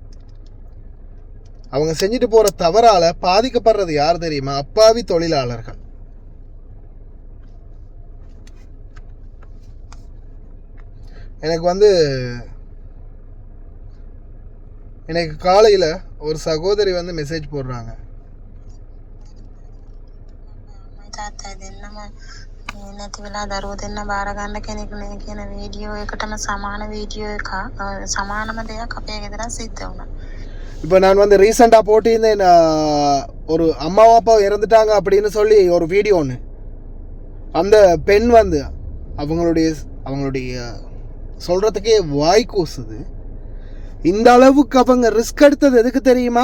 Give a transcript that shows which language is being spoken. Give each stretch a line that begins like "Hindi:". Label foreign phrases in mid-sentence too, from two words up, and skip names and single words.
Tamil: அவங்க செஞ்சுட்டு போகிற தவறால் பாதிக்கப்படுறது யார் தெரியுமா? அப்பாவி தொழிலாளர்கள். எனக்கு காலையில் ஒரு சகோதரி வந்து மெசேஜ் போடுறாங்க.
Sinhala: නැති වෙලා දරුවෝ දෙන්න බාර ගන්න කෙනෙක් නේ කියන වීඩියෝ එකටම සමාන වීඩියෝ එක සමානම දෙයක් අපේ ගෙදර සිද්ධ වුණා.
Tamil: இப்போ நான் வந்து ரீசெண்டாக போட்டிருந்தேன், ஒரு அம்மாவும் அப்பாவும் இறந்துட்டாங்க அப்படின்னு சொல்லி ஒரு வீடியோ ஒன்று. அந்த பெண் வந்து அவங்களுடைய சொல்கிறதுக்கே வாய் கூசுது. இந்த அளவுக்கு அவங்க ரிஸ்க் எடுத்தது எதுக்கு தெரியுமா?